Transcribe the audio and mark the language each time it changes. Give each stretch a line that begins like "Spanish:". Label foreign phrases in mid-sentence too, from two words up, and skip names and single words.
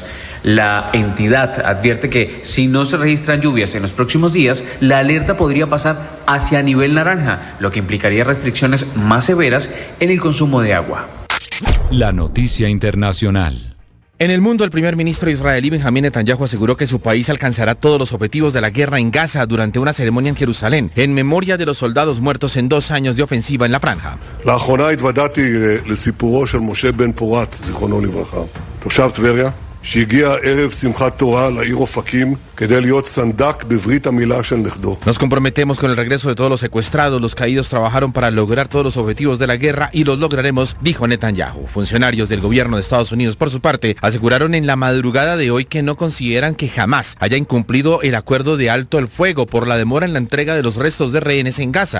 Spanish: La entidad advierte que si no se registran lluvias en los próximos días, la alerta podría pasar hacia nivel naranja, lo que implicaría restricciones más severas en el consumo de agua. La noticia internacional. En el mundo, el primer ministro israelí Benjamín Netanyahu aseguró que su país alcanzará todos los objetivos de la guerra en Gaza durante una ceremonia en Jerusalén, en memoria de los soldados muertos en 2 años de ofensiva en la franja.
Hebrew: לאחרונה התוודעתי לסיפורו של משה בן פורת, זיכרונו לברכה, תושב טבריה, שהגיע ערב שמחת תורה לעיר אופקים כדי להיות סנדק בברית המילה של נכדו.
Spanish: Nos comprometemos con el regreso de todos los secuestrados. Los caídos trabajaron para lograr todos los objetivos de la guerra y los lograremos, dijo Netanyahu. Funcionarios del gobierno de Estados Unidos, por su parte, aseguraron en la madrugada de hoy que no consideran que jamás haya incumplido el acuerdo de alto el fuego por la demora en la entrega de los restos de rehenes en Gaza.